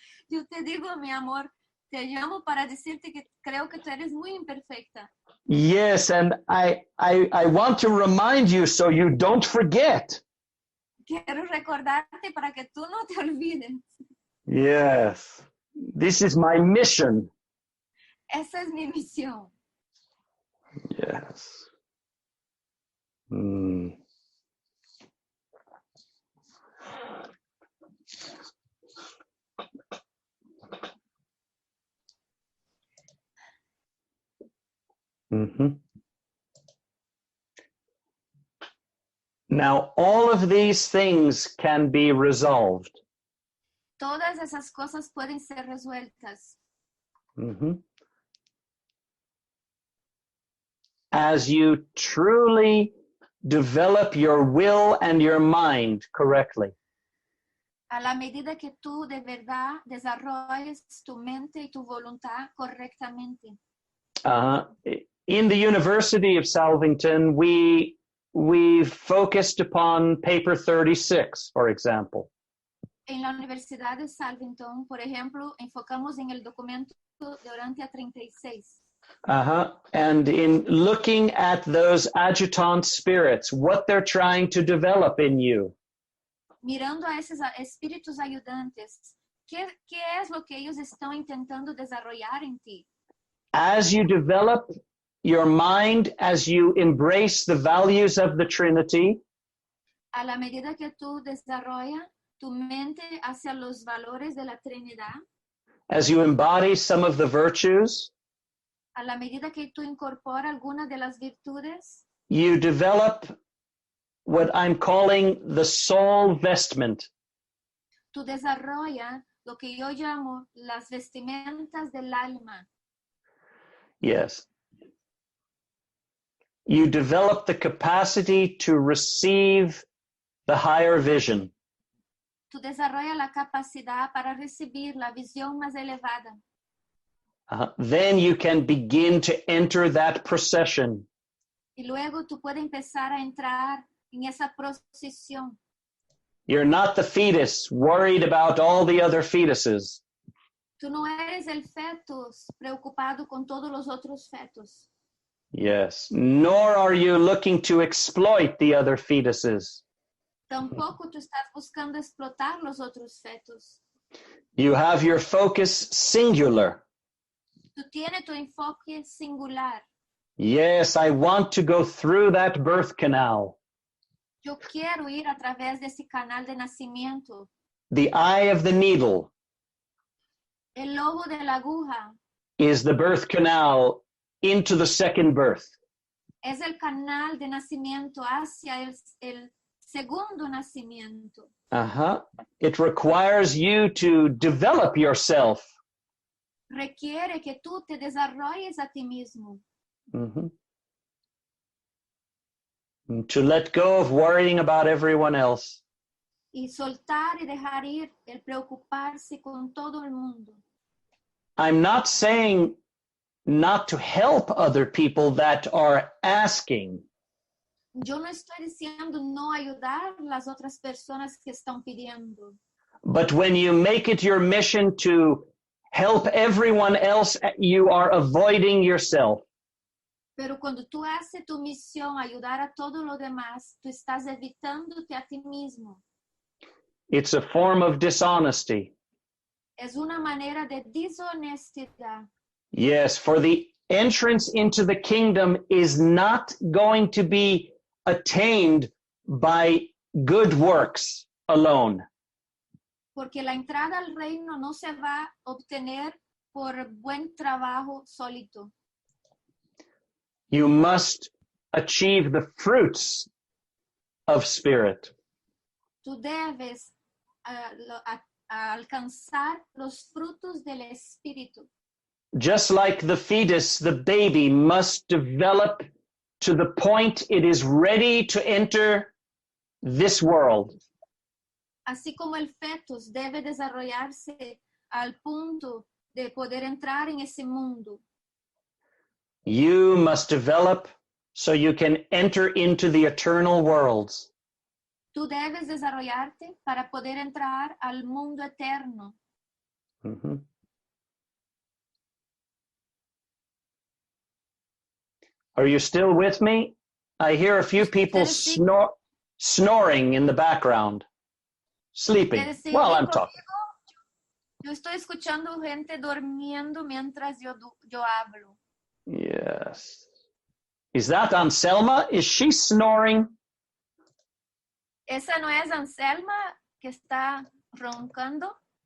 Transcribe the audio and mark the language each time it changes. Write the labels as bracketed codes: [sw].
[es] Yo te digo, mi amor, te llamo para decirte que creo que tú eres muy imperfecta. [en] Yes, and I want to remind you so you don't forget. [es] Quiero recordarte para que tú no te olvides. [en] Yes. This is my mission. [es] Esa es mi misión. [en] Yes. Mm. Mm-hmm. Now, all of these things can be resolved. [es] Todas esas cosas pueden ser resueltas. Mm-hmm. [en] As you truly develop your will and your mind correctly. [es] A la medida que tú de verdad desarrolles tu mente y tu voluntad correctamente. [en] In the University of Salvington, we focused upon paper 36, for example. [es] En la Universidad de Salvington, por ejemplo, enfocamos en el documento de Orantia 36. [en] And in looking at those adjutant spirits, what they're trying to develop in you. [es] Mirando a esos espíritus ayudantes, ¿qué es lo que ellos están intentando desarrollar en ti? [en] As you develop your mind, as you embrace the values of the Trinity, [es] A la medida que tú desarrollas tu mente hacia los valores de la Trinidad, [en] as you embody some of the virtues, [es] a la medida que tú incorporas algunas de las virtudes, [en] you develop what I'm calling the soul vestment. [es] tú desarrollas lo que yo llamo las vestimentas del alma. [en] Yes. You develop the capacity to receive the higher vision. [es] Tú desarrollas la capacidad para recibir la visión más elevada. [en] Then you can begin to enter that procession. [es] Y luego tú puedes empezar a entrar en esa procesión. [en] You're not the fetus worried about all the other fetuses. [es] Tú no eres el fetus preocupado con todos los otros fetos. [en] Yes. Nor are you looking to exploit the other fetuses. [es] Tampoco tú estás buscando explotar los otros fetos. [en] You have your focus singular. [es] Tú Tú tienes tu enfoque singular. [en] Yes, I want to go through that birth canal. [es] Yo quiero ir a través de ese canal de nacimiento. [en] The eye of the needle [es] El ojo de la aguja [en] is the birth canal into the second birth. [es] es el canal de nacimiento hacia el segundo nacimiento. Uh-huh. [en] It requires you to develop yourself. [es] Requiere que tú te desarrolles a ti mismo. Mhm. [en] And to let go of worrying about everyone else. [es] Y soltar y dejar ir el preocuparse con todo el mundo. [en] I'm not saying not to help other people that are asking. [es] Yo no estoy diciendo no ayudar a las otras personas que están pidiendo. [en] But when you make it your mission to help everyone else, you are avoiding yourself. [es] Pero cuando tú haces tu misión ayudar a todo lo demás, tú estás evitándote a ti mismo. [en] It's a form of dishonesty. [es] Es una manera de deshonestidad. [en] Yes, for the entrance into the kingdom is not going to be attained by good works alone. [es] Porque la entrada al reino no se va a obtener por buen trabajo solito. [en] You must achieve the fruits of spirit. [es] Tú debes alcanzar los frutos del Espíritu. [en] Just like the fetus, the baby must develop to the point it is ready to enter this world. [es] Así como el fetus debe desarrollarse al punto de poder entrar en ese mundo. [en] You must develop so you can enter into the eternal worlds. [es] Tú debes desarrollarte para poder entrar al mundo eterno. Mhm. [en] Are you still with me? I hear a few people snoring in the background, sleeping [es] ¿Quieres seguir [en] while I'm [es] conmigo? [en] talking. [es] Yo estoy escuchando gente durmiendo mientras yo hablo. [en] Yes. Is that Anselma? Is she snoring? [es] ¿Esa no es Anselma que está roncando?